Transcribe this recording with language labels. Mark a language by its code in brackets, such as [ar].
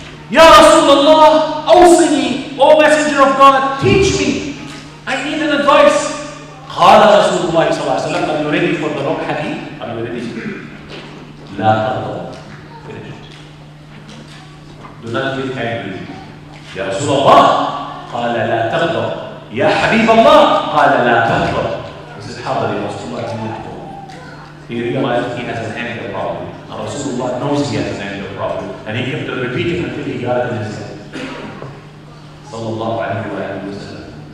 [ar] Ya Rasulullah, awsini, [en] O Messenger of God, teach me. I need an advice. [ar] قال رسول الله صلى الله عليه وسلم, [en] are you ready for the long hadith? Are you ready? [ar] لا تغضب. [en] Finish. Do not get angry. [ar] Ya Rasulullah, قال لا تغضب. Ya Habib Allah, قال لا تغضب. [en] He said, [ar] حاضر يا Rasulullah. [en] He realized he has an anger problem. And Rasulullah knows he has an anger problem. And he kept repeating until he got it in his head. [ar] Sallallahu alayhi wa sallam.